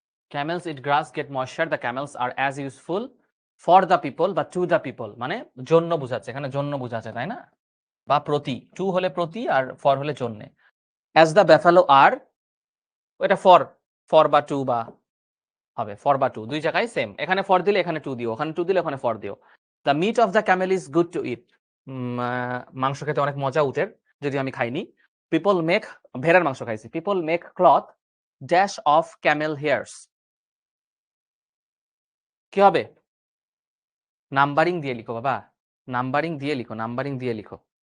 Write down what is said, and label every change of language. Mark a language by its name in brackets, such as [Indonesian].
[English] Camels eat grass, get moisture. The camels are as useful for the people বা to the people, [Bangla] মানে জন্য বোঝাচ্ছে, এখানে জন্য বোঝাচ্ছে, তাই না? বা প্রতি, টু হলে প্রতি আর ফর হলে জন্য। [English] As the buffalo are, [Bangla] এটা ফর বা টু বা হবে, ফর বা টু দুই জায়গায় সেম, এখানে ফর দিলে এখানে টু দিও, ওখানে টু দিলে ওখানে ফর দিও। [English] The meat of the camel is good to eat. [Bangla] মাংস খেতে অনেক মজা উটের, যদি আমি খাইনি। [English] People make, [Bangla] ভেড়ার মাংস খাইছি। [English] People make cloth dash of camel hairs, [Bangla] কি হবে? নাম্বারিং দিয়ে লিখো বাবা, নাম্বারিং দিয়ে লিখো, নাম্বারিং দিয়ে লিখো।